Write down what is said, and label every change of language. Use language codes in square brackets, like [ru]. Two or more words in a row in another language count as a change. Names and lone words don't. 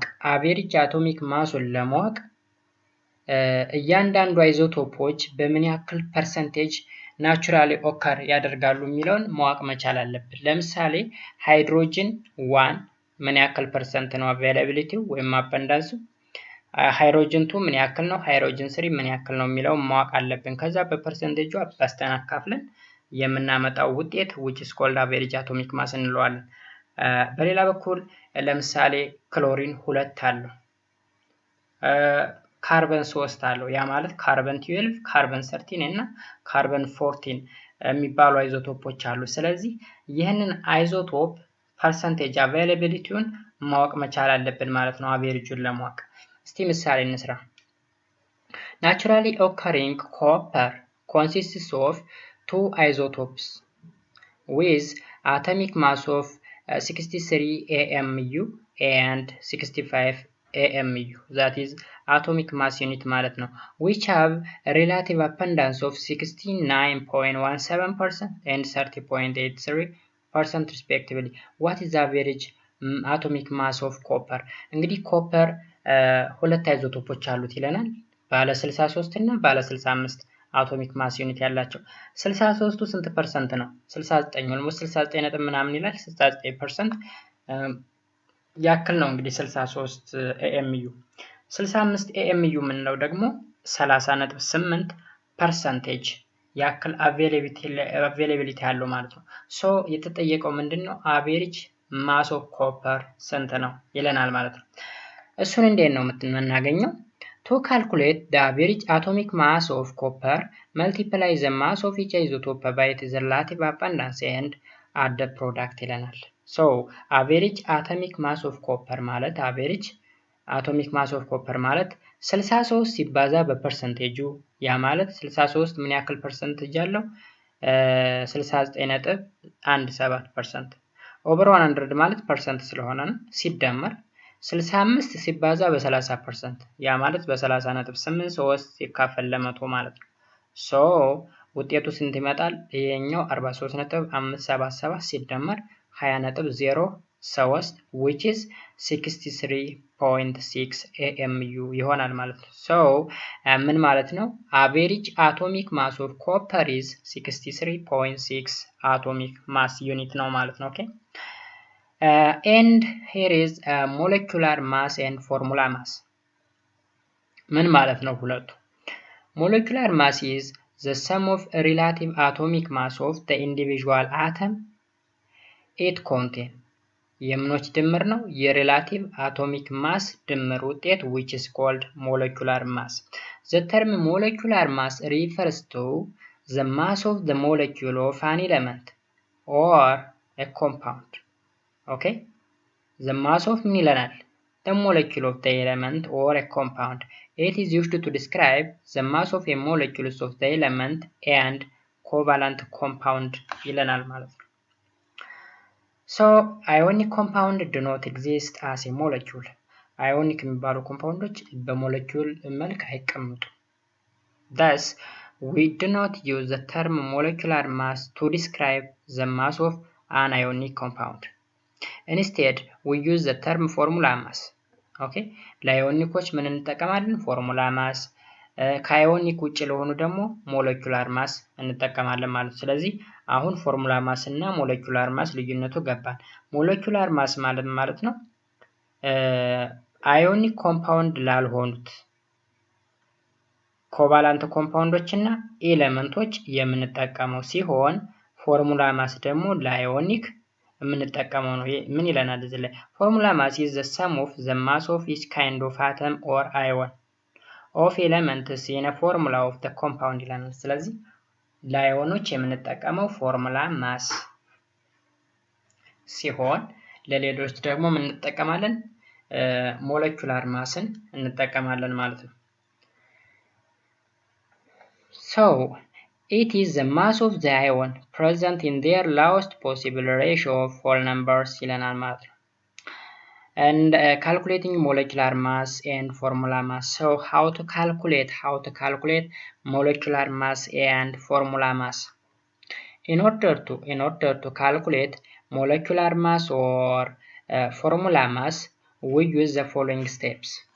[en] average atomic [am] ማሱን ለማወቅ እያንዳንዱ አይዞቶፖች በምን ያክል ፐርሰንቴጅ [en] naturally occur [am] ያደርጋሉ የሚለውን ማወቅ መቻል አለብን። ለምሳሌ ሃይድሮጅን 1 ምን ያክል ፐርሰንት ነው አቬይላቢሊቲው ወይም አበንዳንሱ፣ ሃይድሮጅን 2 ምን ያክል ነው፣ ሃይድሮጅን 3 ምን ያክል ነው የሚለውን ማወቅ አለብን። ከዛ በፐርሰንቴጁ አባስተናካፍለን የምናመጣው ውጤት [en] which is called average atomic mass [am] እንለዋለን። በሌላ በኩል ለምሳሌ ክሎሪን 2 አለው፣ ካርበን 3 አለው። ያ ማለት ካርበን 12፣ ካርበን 13 እና ካርበን 14 የሚባሉ አይዞቶፖች አሉ። ስለዚህ ይህንን [en] isotope percentage [am] አቬይላቢሊቲውን ማወቅ መቻል አለብን ማለት ነው አቬሬጁን ለማወቅ። እስቲ ምሳሌ እንስራ። [en] Naturally occurring copper consists of 2 isotopes with atomic mass of 63 AMU and 65 AMU, that is atomic mass unit [am] ማለት ነው, [en] which have a relative abundance of 69.17% and 30.83% respectively. What is the average atomic mass of copper? [am] እንግዲህ ኮፐር ሁለት አይዞቶፖች አሉት ይለናል፣ ባለ 63 እና ባለ 65 [en] atomic mass unit [am] ያላቸው። 63ቱ ስንት ፐርሰንት ነው? 69 ኦልሞስት 69 ነጥብ ምናምን ይላል። 69% ያክል ነው እንግዲህ 63 AMU። 65 AMU የምንለው ደግሞ 30.8% ያክል አቬይላቢሊቲ ያለው ማለት ነው። ሶ የተጠየቀው ምንድነው [en] average mass of copper [am] ስንት ነው ይለናል ማለት ነው። እሱን እንዴት ነው የምናገኘው? [en] To calculate the average atomic mass of copper, multiply the mass of each isotope by its relative abundance and add the product ይለናል። So average atomic mass of copper ማለት average atomic mass of copper [am] ማለት 63 ሲባዛ በፐርሰንቴጁ፣ ያ ማለት 63 ምን ያክል ፐርሰንቴጅ አለው? 69.17%። ኦቨር 100 ማለት ፐርሰንት ስለሆነ ነው። ሲደመር 65 ሲባዛ በ30%፣ ያ ማለት በ30.83 ሲካፈል ለ100 ማለት ነው። ሶ ውጤቱ ስንት ይመጣል? ይሄኛው 43.577 ሲደመር 20.03 [en] which is 63.6 AMU [am] ይሆናል ማለት ነው። ሶ ምን ማለት ነው? [en] average atomic mass of copper is 63.6 atomic mass unit [am] ነው ማለት ነው። [en] ኦኬ and here is molecular mass and formula mass። [am] ምን ማለት ነው ሁለቱ? [en] molecular mass is the sum of relative atomic mass of the individual atom it contains። [am] የምኖች ድምር ነው፣ የሪላቲቭ አቶሚክ ማስ ድምር ውጤት [en] which is called molecular mass። The term molecular mass refers to the mass of the molecule of an element or a compound. Okay, the mass of [am] ምን ይለናል? [en] The molecule of the element or a compound. It is used to describe the mass of a molecules of the element and covalent compound [am] ይለናል ማለት ነው። [en] So ionic compound do not exist as a molecule። [am] ionic የሚባሉ ኮምፓውንዶች በሞለኪውል መልክ አይቀመጡም። [en] Thus we do not use the term molecular mass to describe the mass of an ionic compound. Instead we use the term formula mass. [am] Okay, ለአዮኒኮች ምን እንጠቀማለን? [en] formula mass። [am] ከአዮኒክ ውጭ ለሆኑ ደግሞ [en] molecular mass [am] እንጠቀማለን ማለት ነው። ስለዚህ አሁን [en] formula mass [am] እና [en] molecular mass [am] ልዩነቱ ገባን። [en] molecular mass [am] ማለት ነው [en] ionic compound [am] ላልሆኑት ኮቫላንት ኮምፓውንዶች እና ኤሌመንቶች የምንጠቀመው ሲሆን [en] formula mass [am] ደግሞ ለአዮኒክ የምንጠቀመው ነው። ምን ይለናል እዚህ ላይ? [en] formula mass is the sum of the mass of each kind of atom or ion of elements in a formula of the compound [am] ይለናል። ስለዚህ ለአዮኖች የምንጠቀመው ፎርሙላ ማስ ሲሆን ለሌሎች ደግሞ ምን እንጠቀማለን? ሞለኪውላር ማስን እንጠቀማለን ማለት ነው። [en] So it is the mass of the ion present in their lowest possible ratio of whole numbers [am] ይለናል ማለት ነው። [en] And calculating molecular mass and formula mass. So how to calculate molecular mass and formula mass? In order to calculate molecular mass or formula mass, we use the following steps.